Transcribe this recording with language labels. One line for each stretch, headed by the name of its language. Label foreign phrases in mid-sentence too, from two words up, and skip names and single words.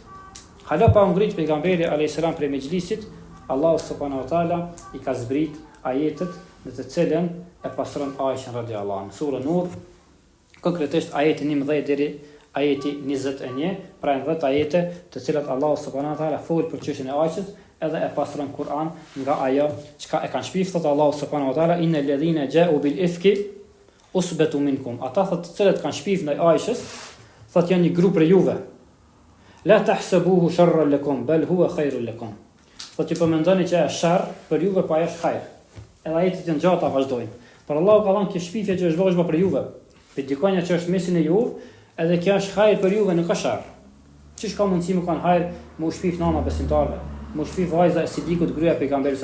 Albanian: Hala pa ngrit pejgamberi
Arabic: عليه السلام
Albanian: për mejlisit, Allahu
Arabic: سبحانه وتعالى
Albanian: i ka zbrit ajetet në të cilën e pastron Aisha
Arabic: رضي الله عنها.
Albanian: Sura Nur, konkretisht ajeti 19 deri ajeti 21, pra 10 ajete të cilat Allahu
Arabic: سبحانه وتعالى
Albanian: fol për çështjen e Aishës, edhe e pastron Kur'an nga ajo çka e kanë shpifur Allahu subhanahu wa taala
Arabic: إن الذين جاءوا بالإفك عصبة منكم.
Albanian: Ata të cilët kanë shpifur ndaj Aishës, thotë janë një grup për juve.
Arabic: لا تحسبوه شرا لكم بل هو خير لكم.
Albanian: Thotë po mendoni që është sharr për juve, po ajo është hajër. Edhe ajetet janë gjata vazhdojnë. Por Allahu ka thënë që shpifja që është vazhdo për juve, për dikonja që është mesin e juve, edhe kjo është hajër për juve, nuk ka sharr. Çish ka mundësi më kanë hajër me u shpif nana besimtarve, me u shpif vajza e Sidikut gruaja e pejgamberit.